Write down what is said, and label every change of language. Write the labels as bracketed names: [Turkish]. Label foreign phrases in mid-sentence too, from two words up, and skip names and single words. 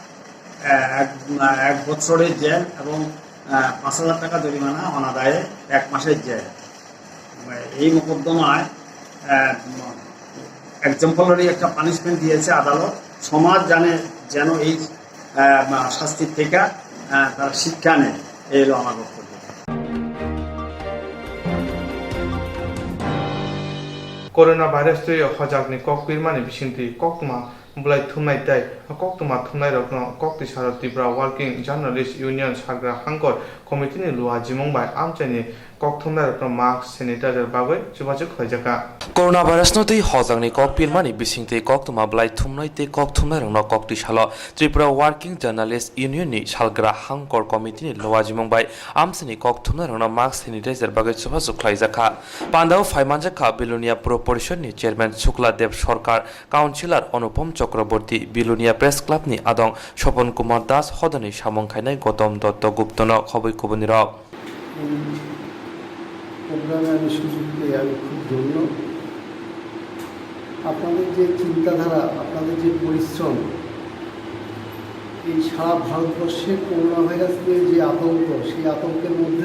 [Bangla] 1 বছরের জেল এবং 5,000 টাকা জরিমানা অনাদায়ে 1 মাসের জেল এই মোকদ্দমায় এক্সাম্পলারি একটা পানিশমেন্ট দিয়েছে আদালত সমাজ যেন এই শাস্তির থেকে তারা শিক্ষা নেয় এই হলো আমার বক্তব্য [Kok Borok] Corona virus to your hojagni kokpirmani bisinti Koktwma blai thumnai tai Koktwma thumnai rokno kokti saro tibra [English] working journalist union [Kok Borok] sagra hangkor committee ni luwa jimong bai amchani Koktwma rokno [English] mask sanitizer [Kok Borok] bagoi chubachuk hoijaka Corona virus no tei hojagni kokpirmani bisingte Koktwma blai thumnai te Koktwma rokno kokti salo Tripura [English] working journalist union [Kok Borok] ni salgra hangkor committee ni luwa jimong bai amchani Koktwma rokno [English] mask sanitizer [Kok Borok] bagoi chubachuk khlaijaka Pandao Faimanjaka Bilunia Pro পরিষদ নি চেয়ারম্যান শুক্লাদেব সরকার কাউন্সিলর অনুপম চক্রবর্তী বিলুনিয়া প্রেস ক্লাব নি আদং স্বপন কুমার দাস হদনি সামংখাইনাই গৌতম দত্ত গুপ্তন খবই কুবনি রক [Bangla] প্রোগ্রামে আমি সুযোগ পেয়ে আমি খুব ধন্য আপনাদের যে চিন্তাধারা আপনাদের যে পরিশ্রম এই সারা ভারতবর্ষে করোনা ভাইরাস নিয়ে যে আতঙ্ক সেই আতঙ্কের মধ্যে